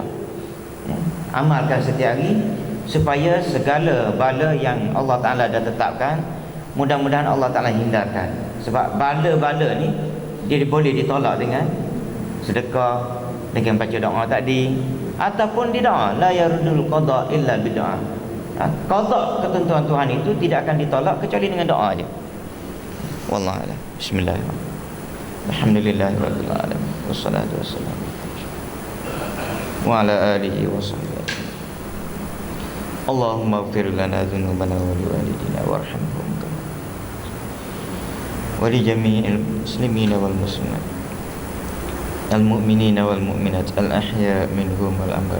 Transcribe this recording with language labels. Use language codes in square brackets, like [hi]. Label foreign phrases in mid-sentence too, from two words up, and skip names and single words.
[ms] Amalkan setiap hari supaya segala bala yang Allah Ta'ala dah tetapkan, mudah-mudahan Allah Ta'ala hindarkan. Sebab bala-bala ni dia boleh ditolak dengan sedekah, dengan baca doa tadi, ataupun di doa [ar] لا يرد القضاء إلا بالدعاء. [ms] Qada ketentuan Tuhan itu tidak akan ditolak kecuali dengan doa aja. [ar] والله أعلم. بسم الله الرحمن الرحيم الحمد لله رب العالمين. والصلاة والسلام وعلى آله وصحبه. اللهم اغفر لنا ذنوبنا ولوالدينا وارحمهم ولجميع المسلمين والمسلمات المؤمنين والمؤمنات الأحياء منهم والأموات.